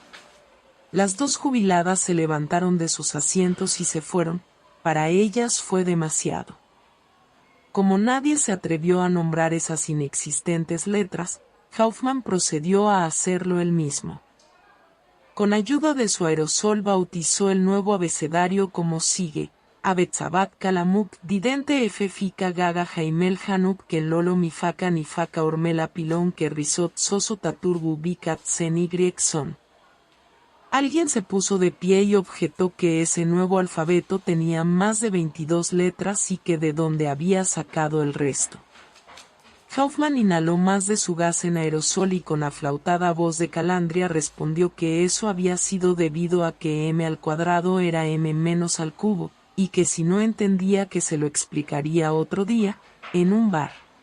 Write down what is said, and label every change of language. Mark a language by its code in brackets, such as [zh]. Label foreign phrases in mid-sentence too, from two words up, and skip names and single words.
[es] Las dos jubiladas se levantaron de sus asientos y se fueron, para ellas fue demasiado. Como nadie se atrevió a nombrar esas inexistentes letras, Hoffman procedió a hacerlo él mismo. Con ayuda de su aerosol bautizó el nuevo abecedario como sigue: Abetzabat Kalamuk Didente F Fika Gaga Jaimel Hanuk Kelolo Mifaka Nifaka Ormela Pilón que Risot Soso Taturbu Bikat Zen Son. Alguien se puso de pie y objetó que ese nuevo alfabeto tenía más de 22 letras y que de dónde había sacado el resto. Hoffman inhaló más de su gas en aerosol y con aflautada voz de calandria respondió que eso había sido debido a que m al cuadrado era m menos al cubo, y que si no entendía que se lo explicaría otro día, en un bar.